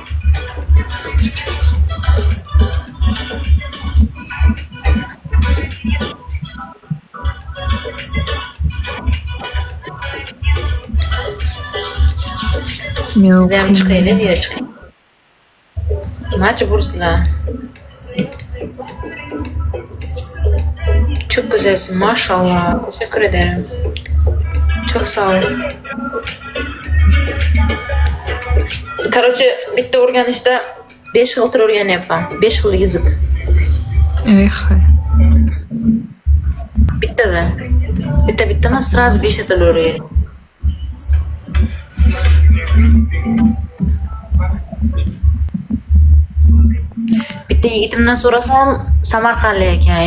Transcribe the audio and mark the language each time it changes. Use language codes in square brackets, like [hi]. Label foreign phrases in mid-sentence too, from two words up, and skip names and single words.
[uz] Yo'q. Biz ham chiqaylik, nega chiqing? Majbursizlar. [tr] Çok güzelsin maşallah. Teşekkür ederim. Çok sağ olun. [uz] Короче, bitta o'rganishda 5 xil til o'rganyapman. 5 xil yizik. Bittada. Bitta emas, сразу 5 til o'rganyapman. Bitta yigitimdan so'rasam, Samarqandlik ekan.